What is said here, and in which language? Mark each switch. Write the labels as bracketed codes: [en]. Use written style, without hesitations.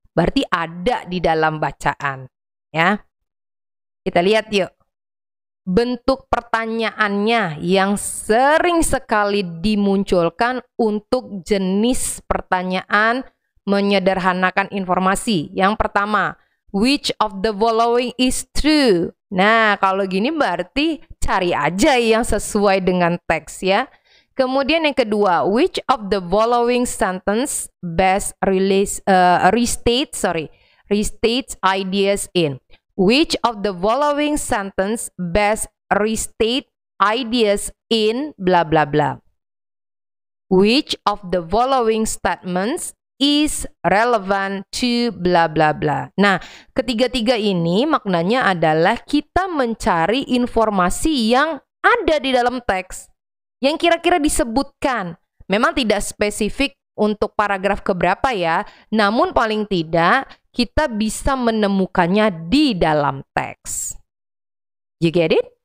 [id] Berarti ada di dalam bacaan, ya. Kita lihat yuk. Bentuk pertanyaannya yang sering sekali dimunculkan untuk jenis pertanyaan menyederhanakan informasi. Yang pertama, [en] which of the following is true? [id] Nah, kalau gini berarti cari aja yang sesuai dengan teks ya. Kemudian yang kedua, [en] which of the following sentence best restates ideas in? Which of the following sentence best restate ideas in blah blah blah? Which of the following statements is relevant to blah blah blah? [id] Nah, ketiga-tiga ini maknanya adalah kita mencari informasi yang ada di dalam teks. Yang kira-kira disebutkan, memang tidak spesifik untuk paragraf keberapa ya, namun paling tidak kita bisa menemukannya di dalam teks. [en] You get it?